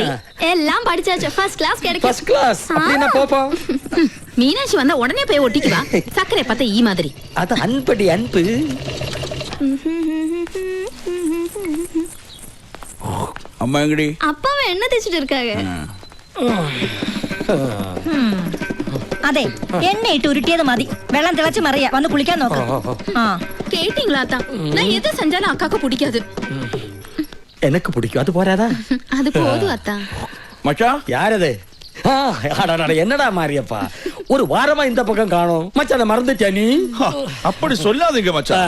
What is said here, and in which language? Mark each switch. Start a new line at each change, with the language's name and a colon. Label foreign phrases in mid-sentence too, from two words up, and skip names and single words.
Tamil: எல்லாம் படிச்சாச்சு.
English: first class
Tamil: கிடைக்கும்.
English: first class
Tamil: அப்படினா போப்போ. மீனாட்சி வந்தா உடனே போய் ஒட்டிக்குவா. சக்கரை பார்த்தா ஈ மாதிரி. அது அன்படி அன்பு. அம்மா எங்கடி? அப்பாவை என்ன தேய்ச்சிட்டு இருக்காங்க?
Malayalam: അതെ, എണ്ണയിട്ട് ഉരുട്ടിയത് മതി. വെള്ളം തിളച്ച് മറിയാ. വന്ന് കുളിക്കാൻ നോക്ക്.
Tamil: கேட்டீங்களா அத்தா? நான் எது செஞ்சாலும் அக்காக்கு பிடிக்காது. எனக்கு பிடிக்கும். அது போறாதா? அது போதும் அத்தா. மச்சான் யாரது? என்னடா மாரியப்பா, ஒரு வாரமா இந்த பக்கம் காணோம். மச்சான மறந்துட்டியா நீ? அப்படி சொல்லாதீங்க மச்சான்.